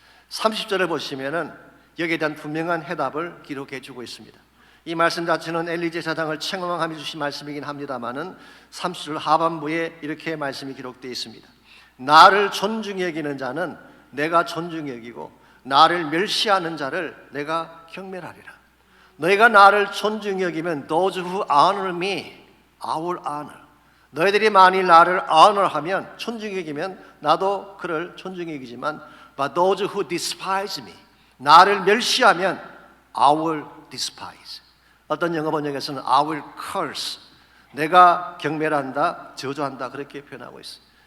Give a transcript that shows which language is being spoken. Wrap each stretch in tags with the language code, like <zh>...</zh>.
<ko>30절을 보시면은 여기에 대한 분명한 해답을 기록해 주고 있습니다. 이 말씀 자체는 엘리 제사장을 책망하며 주신 말씀이긴 합니다마는 30절 하반부에 이렇게 말씀이 기록되어 있습니다. 나를 존중히 여기는 자는 내가 존중히 여기고 나를 멸시하는 자를 내가 경멸하리라. 너희가 나를 존중히 여기면</ko> <en>those who honor me, I will honor.</en> <ko>너희들이 만일 나를 honor하면 존중히 여기면 나도 그를 존중히 여기지만</ko> <en>but those who despise me,</en> <ko>나를 멸시하면</ko> <en>I will despise.</en> <ko>어떤 영어 번역에서는</ko> <en>I will curse.</en> <ko>내가 경멸한다, 저주한다 그렇게 표현하고 있어요.</ko>